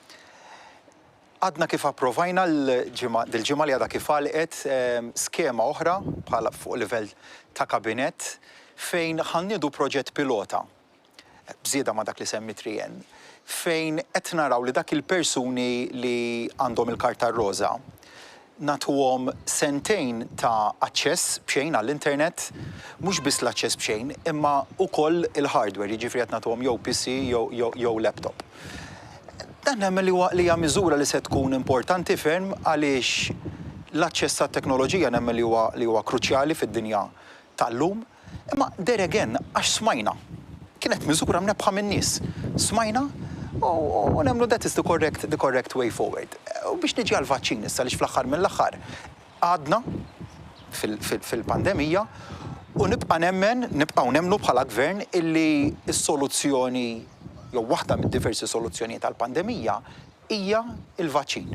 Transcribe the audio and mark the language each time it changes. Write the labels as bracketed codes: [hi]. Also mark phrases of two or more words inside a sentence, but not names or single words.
[mt] Għadna kif approvajna dil-ġimgħa li għadha kif għalqet skema oħra bħala fuq livell ta' kabinet fejn ħanniedu proġett pilota bżieda ma' dak li semmi Trien fejn qed naraw li dak il-persuni li għandhom il-karta roża nagħtuhom sentejn ta' aċċess b'xejn għall-internet, mhux biss l-aċċess b'xejn, imma wkoll il-hardware, jiġifieri qed nagħtuhom jew PC jew laptop. Dan nemmen li hija miżura li se tkun importanti ferm għaliex l-aċċess għat-teknoloġija nemmen li huwa kruċjali fid-dinja tal-lum, imma [en] there again [mt] għax smajna. Kienet miżura mnebħa min-nies. Smajna u nemmnu [en] that is the correct way forward. [mt] U biex niġi għal-vaċċin issa għaliex fl-aħħar mill-aħħar għadna fil-pandemija u nibqgħu nemmnu bħala gvern illi s-soluzzjoni jew waħda mid-diversi soluzzjonijiet tal-pandemija hija il-vaċċin.